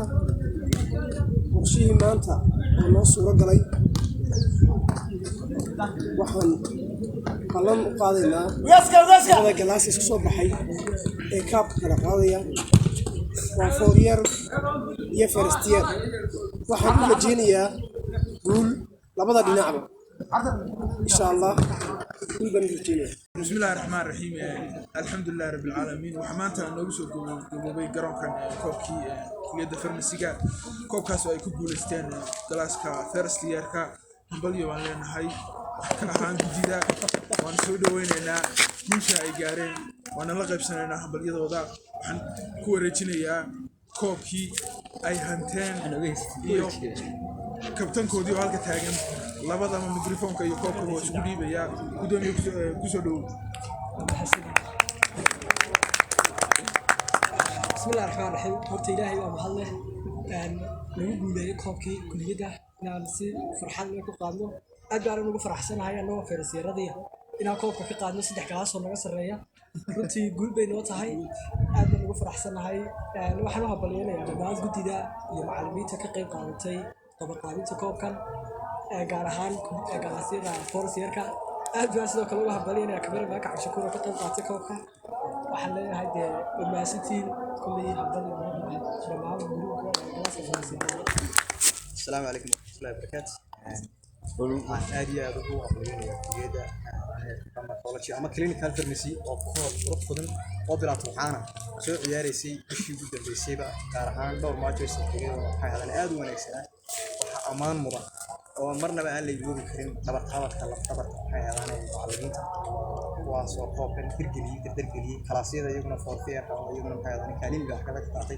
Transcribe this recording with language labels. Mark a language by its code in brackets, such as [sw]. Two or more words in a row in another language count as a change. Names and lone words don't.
[so] qorshihii maanta oo noo suuro galay waxaan qalan u qaadaynaa labada galaas iska soo baxay ee kaabka kala qaadaya waa [en] Four Year [so] iyo [en] First Year. [so] waxaan u rajeynayaa guul labada dhinacba [ar] إن شاء الله. [so] guul baan rajeynayaa. [ar] بسم الله الرحمن الرحيم. الحمد لله رب العالمين. [so] وحمانتا noogu soo gabagabay garoonkan koobkii kulliyadda farmasiga. koobkaas oo ay ku guuleysteen galaaska [en] First Year- [so] ka. hambalyo waan leenahay ka ahaan gudida, waan soo dhaweynaynaa guusha ay gaareen, waana la qaybsanaynaa hambalyadooda. waxaan ku wareejinayaa koobkii ay hanteen iyo kabtankoodii oo halka taagan. labadaba mikrofoonka iyo koobka waa isku dhiibayaa. gudoomiye kusoo dhow. [ar] بسم الله الرحمن الرحيم. [so] horta ilaahay waa mahad leh nagu guuleeyay koobkii kulliyadda inaan si farxad leh ku qaadno. aad baan ugu faraxsanahay anagoo feerasyaradii inaan koobka ka qaadno 3 galaas oo naga sarreeya. runtii guul bay noo tahay, aad baan ugu faraxsanahay. waxaan u hambalyeynaya dhammaan gudida iyo macallimiinta ka qayb qaadatay qabanqaabinta koobkan, gaar ahaan galaasyada [en] First Year- [so] ka. aad baan sidoo kale ugu hambalyeynaya kameramaanka cabshakuura ka qayb qaatay koobka. waxaan leeyahay dee dhammaantiin kulley hambalyo dhammaan guruubka galaaska farmasiga. [ar] السلام عليكم ورحمة الله وبركاته. [so] waxaan aad iyo aad ugu hambalyeynaya kulliyadda pharmacology ama [en] clinical pharmacy [so] oo koob qurux badan oo bilaad waxaana soo ciyaareysay bishii ugu dambeysayba, gaar ahaan dhowr match oo saxiixay oo waxay hadaan aad u wanaagsanaa. waxa ammaan mudan oo marnaba aan la iloobi karin dhabarqabadka laftabarka waxay hadaan macallimiinta kuwaas oo koobkan dardargeliyay kalaasyada iyaguna [en] Fourth Year- [so] ka oo iyaguna waxay hadaan kaalin gaar kaga qaatay.